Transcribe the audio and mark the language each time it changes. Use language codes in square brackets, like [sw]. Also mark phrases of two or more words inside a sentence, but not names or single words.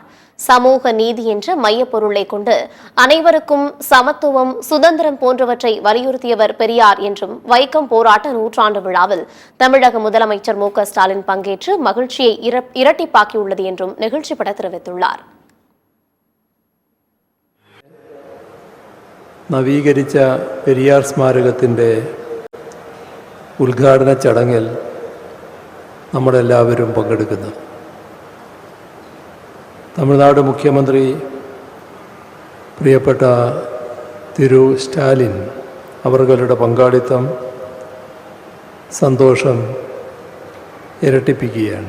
[ta] சமூக நீதி என்ற மையப்பொருளை கொண்டு அனைவருக்கும் சமத்துவம், சுதந்திரம் போன்றவற்றை வலியுறுத்தியவர் பெரியார் என்றும் வைக்கம் போராட்ட நூற்றாண்டு விழாவில் தமிழக முதலமைச்சர் மு.க.ஸ்டாலின் பங்கேற்று மகிழ்ச்சியை இரட்டிப்பாக்கியுள்ளது என்றும் நிகழ்ச்சிப்பட தெரிவித்துள்ளார். [ml] നവീകരിച്ച പെരിയാർ സ്മാരകത്തിൻ്റെ ഉദ്ഘാടന ചടങ്ങിൽ നമ്മളെല്ലാവരും പങ്കെടുക്കുന്നു. തമിഴ്നാട് മുഖ്യമന്ത്രി പ്രിയപ്പെട്ട തിരു സ്റ്റാലിൻ അവരുടെ പങ്കാളിത്തം സന്തോഷം ഇരട്ടിപ്പിക്കുകയാണ്.